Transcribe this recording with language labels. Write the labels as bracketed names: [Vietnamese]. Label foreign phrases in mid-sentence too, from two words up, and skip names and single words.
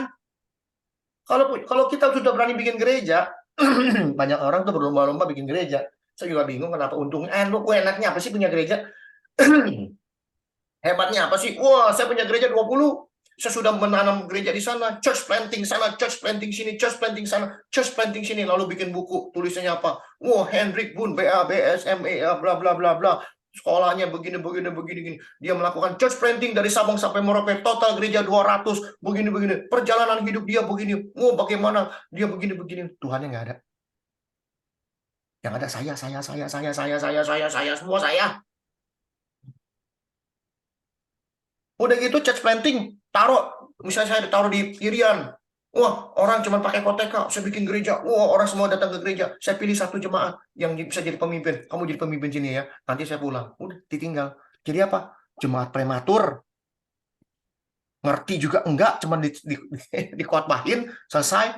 [Indonesian] Kalau kita sudah berani bikin gereja, banyak orang tuh berlomba-lomba bikin gereja. Saya juga bingung kenapa untungnya. Lu enaknya apa sih punya gereja? Hebatnya apa sih? Wah, saya punya gereja 20. Saya sudah menanam gereja di sana, [English] church planting [Indonesian] sana, [English] church planting [Indonesian] sini, [English] church planting [Indonesian] sana, [English] church planting [Indonesian] sini, lalu bikin buku, tulisannya apa? Wah, Hendrik Boon, BABSMEA, bla bla bla bla. Sekolahnya begini. Dia melakukan [English] church planting [Indonesian] dari Sabang sampai Merauke, total gereja 200, begini. Perjalanan hidup dia begini. Wah, bagaimana dia begini. Tuhannya nggak ada. Yang ada saya, semua saya. Udah gitu [English] church planting, [Indonesian] misalnya saya taruh di Irian. Wah, orang cuma pakai koteka, saya bikin gereja. Wah, orang semua datang ke gereja. Saya pilih satu jemaat yang bisa jadi pemimpin. Kamu jadi pemimpin sini ya. Nanti saya pulang. Udah, ditinggal. Jadi apa? Jemaat prematur. Ngerti juga enggak, cuma dikuatbahin, selesai.